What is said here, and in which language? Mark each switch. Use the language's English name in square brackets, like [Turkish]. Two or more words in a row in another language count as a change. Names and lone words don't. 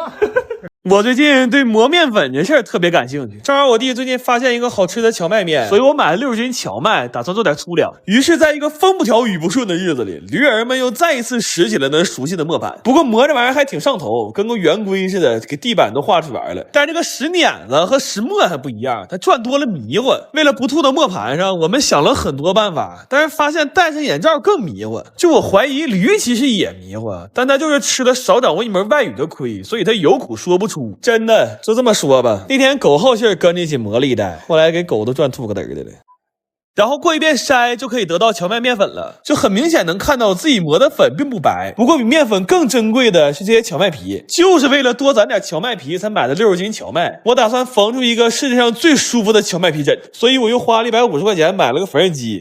[Chinese] 我最近對磨麵粉這事兒特別感興趣，正好我弟最近發現一個好吃的蕎麥麵，所以我買了60斤蕎麥，打算做點粗糧。於是在一個風不調雨不順的日子裡，驢兒們又再一次拾起了那熟悉的磨盤。不過磨這玩意兒還挺上頭，跟個圓規似的，給地板都畫出來了。但這個拾碾子和拾磨還不一樣，它轉多了迷糊。為了不吐到磨盤上，我們想了很多辦法，但是發現戴上眼罩更迷糊。就我懷疑驢其實也迷糊，但他就是吃了少掌握一門外語的虧，所以他有苦說不出。真的就這麼說吧，那天狗好信兒跟着一起磨了一袋，後來給狗都轉吐個嘚兒的了。然後過一遍篩就可以得到蕎麥麵粉了，就很明顯能看到自己磨的粉並不白。不過比麵粉更珍貴的是這些蕎麥皮，就是為了多攢點蕎麥皮才買的60斤蕎麥。我打算縫出一個世界上最舒服的蕎麥皮枕，所以我又花了150塊錢買了個縫紉機。